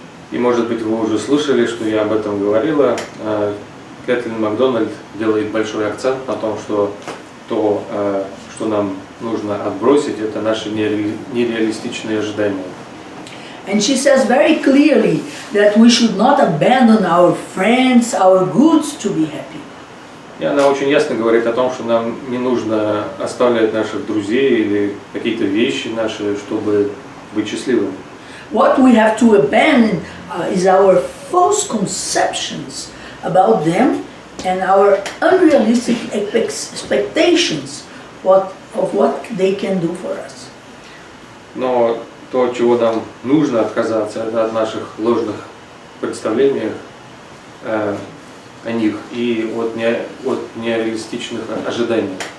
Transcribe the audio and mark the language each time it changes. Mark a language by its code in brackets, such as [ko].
[ru] И, может быть, вы уже слышали, что я об этом говорила. Кэтлин Макдональд делает большой акцент на том, что то, что нам нужно отбросить, это наши нереалистичные ожидания. [en] And she says very clearly that we should not abandon our friends, our goods to be happy. [ru] И она очень ясно говорит о том, что нам не нужно оставлять наших друзей или какие-то вещи наши, чтобы быть счастливыми. [en] What we have to abandon is our false conceptions about them and our unrealistic expectations of what they can do for us. [ru] Но то, от чего нам нужно отказаться, это от наших ложных представлений о них и от нереалистичных ожиданий.